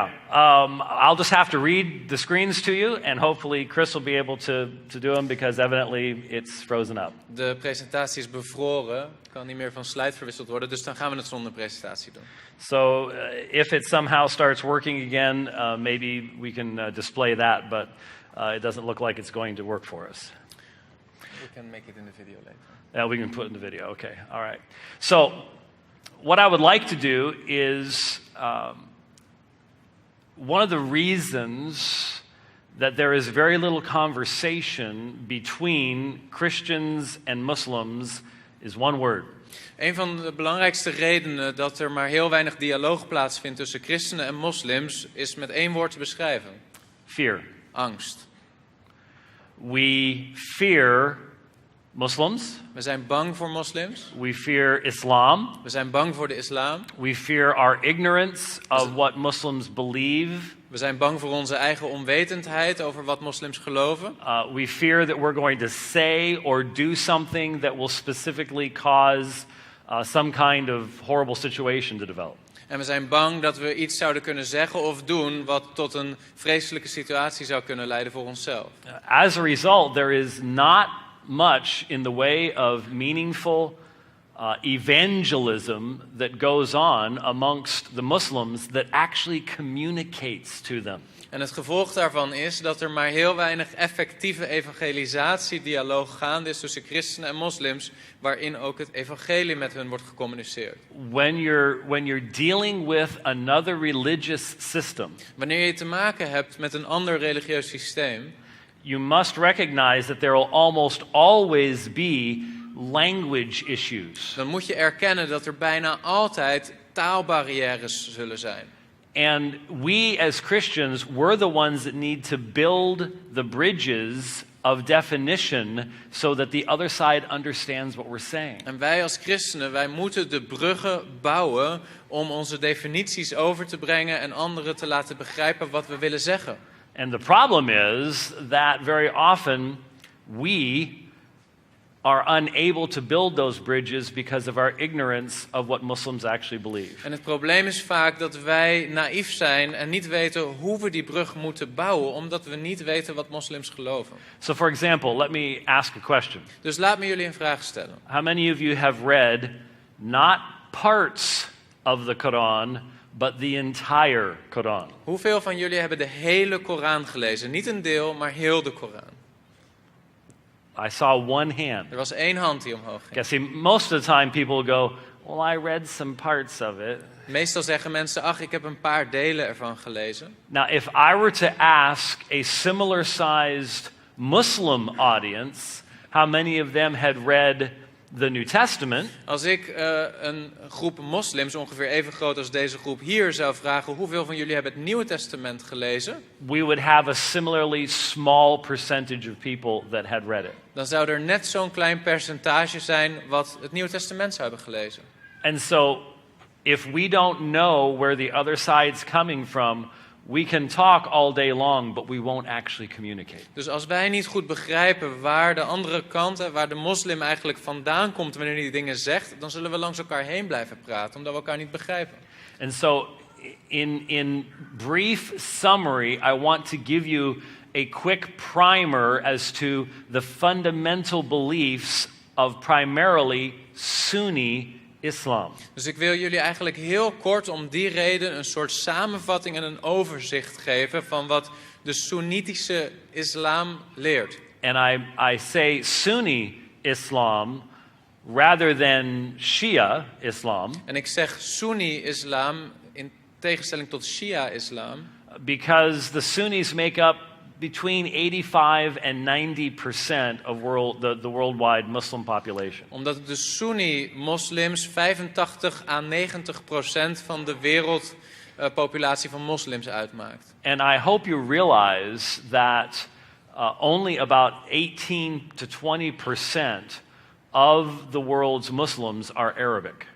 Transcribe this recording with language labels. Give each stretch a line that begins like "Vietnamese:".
English: I'll just have to read the screens to you, and hopefully Chris will be able to do them because evidently it's frozen up.
Dutch: De presentatie is bevroren, kan niet meer van slide verwisseld worden, dus dan gaan we het zonder presentatie doen.
English: So if it somehow starts working again, maybe we can display that, but it doesn't look like it's going to work for us. We can make it in the video later. Yeah, we can put it in the video. Okay, all right. So what I would like to do is one of the reasons that there is very little conversation between Christians and Muslims is one word.
Dutch: Een van de belangrijkste redenen dat er maar heel weinig dialoog plaatsvindt tussen christenen en moslims is met 1 woord te beschrijven.
English: Fear.
Dutch: Angst.
English: We fear Muslims.
Dutch: We zijn bang voor moslims.
English: We fear Islam.
Dutch: We zijn bang voor de islam.
English: We fear our ignorance of what Muslims believe.
Dutch: We zijn bang voor onze eigen onwetendheid over wat moslims geloven.
English: We fear that we're going to say or do something that will specifically cause some kind of horrible situation to develop.
Dutch: En we zijn bang dat we iets zouden kunnen zeggen of doen wat tot een vreselijke situatie zou kunnen leiden voor onszelf.
English: As a result, there is not much in the way of meaningful evangelism that goes on amongst the Muslims that actually communicates to them.
Dutch: En het gevolg daarvan is dat er maar heel weinig effectieve evangelisatiedialoog gaande is tussen christenen en moslims, waarin ook het evangelie met hun wordt gecommuniceerd.
English: When you're dealing with another religious system,
Dutch: Wanneer je te maken hebt met een ander religieus systeem,
English: you must recognize that there will almost always be language issues.
Dutch: dan moet je erkennen dat er bijna altijd taalbarrières zullen zijn.
English: And we as Christians, we're the ones that need to build the bridges of definition so that the other side understands what we're saying.
Dutch: En wij als christenen, wij moeten de bruggen bouwen om onze definities over te brengen en anderen te laten begrijpen wat we willen zeggen.
English: And the problem is that very often we are unable to build those bridges because of our ignorance of what Muslims actually believe.
Dutch: En het probleem is vaak dat wij naïef zijn en niet weten hoe we die brug moeten bouwen, omdat we niet weten wat moslims geloven.
English: So for example, let me ask a question.
Dutch: Dus laat me jullie een vraag stellen.
English: How many of you have read not parts of the Quran, but the entire Quran?
Dutch: Hoeveel van jullie hebben de hele Koran gelezen? Niet een deel, maar heel de Koran.
English: I saw one hand.
Dutch: Er was 1 hand die omhoog ging.
English: Okay, see, most of the time people go, well, I read some parts of it.
Dutch: Meestal zeggen mensen, ach, ik heb een paar delen ervan gelezen.
English: Now, if I were to ask a similar-sized Muslim audience, how many of them had read the New Testament?
Dutch: Als ik een groep moslims, ongeveer even groot als deze groep hier, zou vragen, hoeveel van jullie hebben het Nieuwe Testament gelezen?
English: We would have a similarly small percentage of people that had read it.
Dutch: Dan zou er net zo'n klein percentage zijn wat het Nieuwe Testament zou hebben gelezen.
English: And so, if we don't know where the other side's coming from, we can talk all day long, but we won't actually communicate.
Dutch: Dus als wij niet goed begrijpen waar de andere kant, waar de moslim eigenlijk vandaan komt wanneer hij die dingen zegt, dan zullen we langs elkaar heen blijven praten, omdat we elkaar niet begrijpen.
English: And so, in brief summary, I want to give you a quick primer as to the fundamental beliefs of primarily Sunni Islam.
Dutch: Dus ik wil jullie eigenlijk heel kort om die reden een soort samenvatting en een overzicht geven van wat de Soenitische islam leert.
English: And I say Sunni Islam rather than Shia Islam.
Dutch: En ik zeg Sunni-islam in tegenstelling tot Shia-islam.
English: Because the Sunnis make up between 85 and 90% of the worldwide Muslim population.
Dutch: Omdat de Sunni-moslims 85 à 90% van de wereldpopulatie van moslims uitmaakt.
English: And I hope you realize that only about 18 to 20% of the world's Muslims are Arabic.